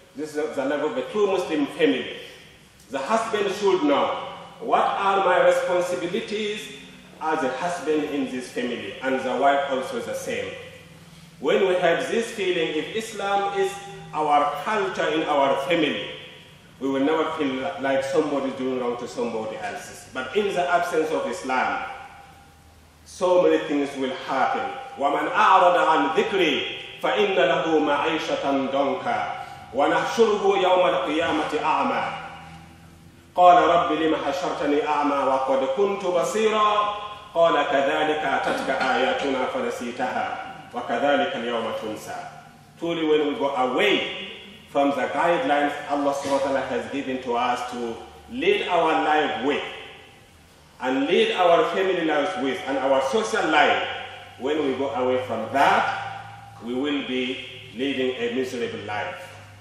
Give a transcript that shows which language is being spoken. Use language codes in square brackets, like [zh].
[en] This is the level of a true Muslim family. The husband should know, what are my responsibilities as a husband in this family, and the wife also the same. When we have this feeling, if Islam is our culture in our family, we will never feel like somebody is doing wrong to somebody else. But in the absence of Islam, so many things will happen. [ar] وَمَنْ أَعْرَضَ عَنْ ذِكْرِي فَإِنَّ لَهُ مَعِيشَةً ضَنْكًا وَنَحْشُرُهُ يَوْمَ الْقِيَامَةِ أَعْمَى قال رب لم حشرتني أعمى وقد كنت بصيرا قال كذلك أتتك آياتنا فنسيتها وكذلك اليوم تنسى. [en] Truly, when we go away from the guidelines Allah subhanahu wa ta'ala has given to us to lead our life with and lead our family lives with and our social life, when we go away from that, we will be leading a miserable life.